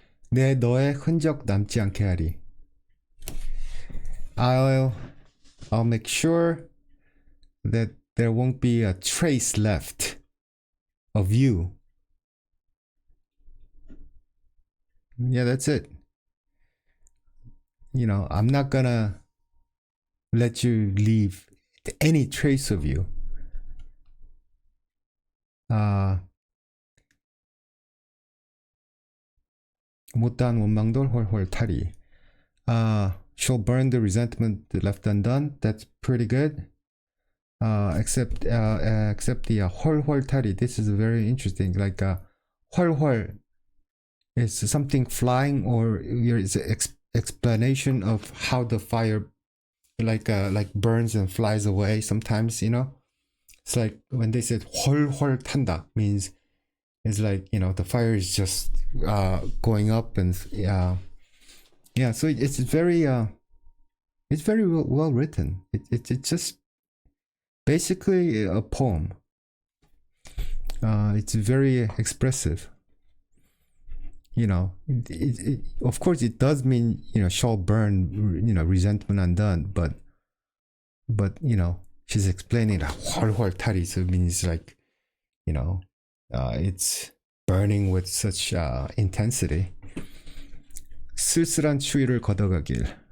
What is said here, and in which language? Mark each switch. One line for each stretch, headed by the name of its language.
Korean: 내 너의 흔적 남지 않게 하리.
English: I'll make sure that there won't be a trace left of you. Yeah, that's it. You know, I'm not gonna let you leave any trace of you.
Korean: 못다한 원망돌 홀홀 탈이.
English: She'll burn the resentment left undone. That's pretty good. Except the
Korean: 홀홀 탈이.
English: This is very interesting. Like
Korean: 홀홀
English: is something flying, or there is an explanation of how the fire like burns and flies away sometimes, you know. It's like when they said
Korean: 홀홀 탄다
English: means it's like, you know, the fire is just going up, and yeah, so it's very well written. It's just basically a poem. It's very expressive. You know, of course it does mean, you know, shall burn, you know, resentment undone, but you know, she's explaining that
Korean: 헐헐 탈이,
English: so it means like, you know, it's burning with such intensity.
Korean: 쓸쓸한 추위를 걷어가길.